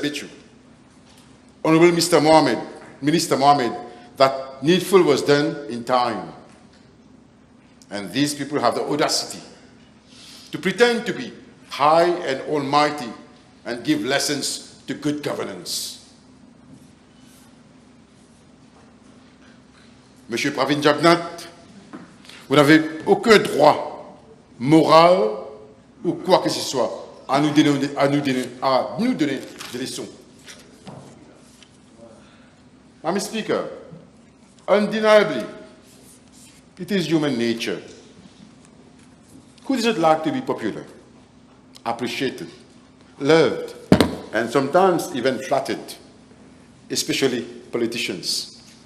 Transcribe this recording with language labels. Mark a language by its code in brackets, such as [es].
[en] Bichu, Honorable Minister Mohammed, that needful was done in time. And these people have the audacity to pretend to be high and almighty and give lessons to good governance. [fr] Monsieur Pravin Jagannath, vous n'avez aucun droit moral ou quoi que ce soit à nous donner des leçons. [en] Madam Speaker, undeniably, it is human nature. Who doesn't like to be popular, appreciated, loved, and sometimes even flattered, especially politicians?